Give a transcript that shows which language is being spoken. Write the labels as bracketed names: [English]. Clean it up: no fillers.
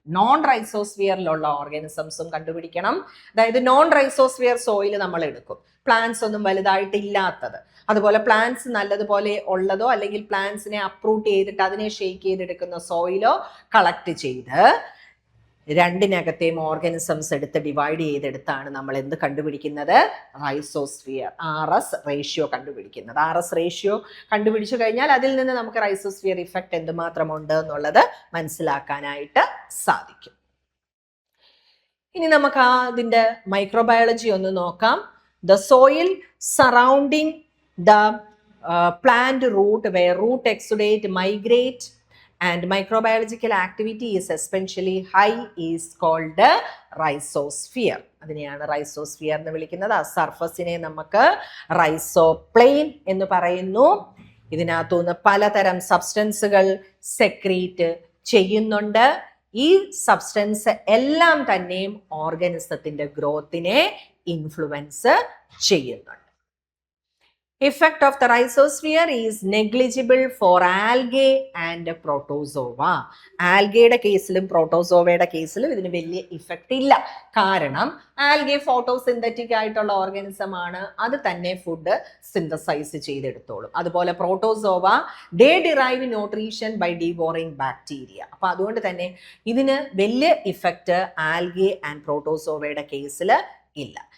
[Malayalam] Non റൈസോസ്ഫിയറിലുള്ള ഓർഗാനിസംസും കണ്ടുപിടിക്കണം. അതായത് non rhizosphere soil നമ്മൾ എടുക്കും, പ്ലാന്റ്സ് ഒന്നും വലുതായിട്ട് ഇല്ലാത്തത്, അതുപോലെ പ്ലാന്റ്സ് നല്ലതുപോലെ ഉള്ളതോ അല്ലെങ്കിൽ പ്ലാന്റ്സിനെ അപ്രൂട്ട് ചെയ്തിട്ട് അതിനെ ഷെയ്ക്ക് ചെയ്തെടുക്കുന്ന സോയിലോ കളക്ട് ചെയ്ത് രണ്ടിനകത്തെയും ഓർഗാനിസംസ് എടുത്ത് ഡിവൈഡ് ചെയ്തെടുത്താണ് നമ്മൾ എന്ത് കണ്ടുപിടിക്കുന്നത്, റൈസോസ്ഫിയർ RS റേഷ്യോ കണ്ടുപിടിക്കുന്നത്. RS റേഷ്യോ കണ്ടുപിടിച്ചു കഴിഞ്ഞാൽ അതിൽ നിന്ന് നമുക്ക് റൈസോസ്ഫിയർ ഇഫക്റ്റ് എന്തുമാത്രമുണ്ട് എന്നുള്ളത് മനസ്സിലാക്കാനായിട്ട് സാധിക്കും. ഇനി നമുക്ക് അതിൻ്റെ മൈക്രോബയോളജി ഒന്ന് നോക്കാം. [English] The soil surrounding the plant root, where root exudate migrate and microbiological activity is especially high, is called rhizosphere. [Malayalam] അതിനെയാണ് റൈസോസ്ഫിയർ എന്ന് വിളിക്കുന്നത്. ആ സർഫസിനെ നമുക്ക് റൈസോപ്ലെയിൻ എന്ന് പറയുന്നു. ഇതിനകത്തുനിന്ന് പലതരം സബ്സ്റ്റൻസുകൾ സെക്രീറ്റ് ചെയ്യുന്നുണ്ട്. ഈ സബ്സ്റ്റൻസ് എല്ലാം തന്നെയും ഓർഗാനിസത്തിന്റെ ഗ്രോത്തിനെ ഇൻഫ്ലുവൻസ് ചെയ്യുന്നുണ്ട്. [English] Effect of the rhizosphere is negligible for algae and protozoa. [Malayalam] ആൽഗയുടെ കേസിലും പ്രോട്ടോസോവയുടെ കേസിലും ഇതിന് വലിയ ഇഫക്റ്റ് ഇല്ല. കാരണം ആൽഗെ ഫോട്ടോസിന്തറ്റിക് ആയിട്ടുള്ള ഓർഗാനിസം ആണ്, അത് തന്നെ ഫുഡ് സിന്തസൈസ് ചെയ്തെടുത്തോളും. [English] അതുപോലെ protozoa they derive nutrition by devouring bacteria. [Malayalam] അപ്പം അതുകൊണ്ട് തന്നെ ഇതിന് വലിയ ഇഫക്റ്റ് ആൽഗെ ആൻഡ് പ്രോട്ടോസോവയുടെ കേസിൽ ഇല്ല.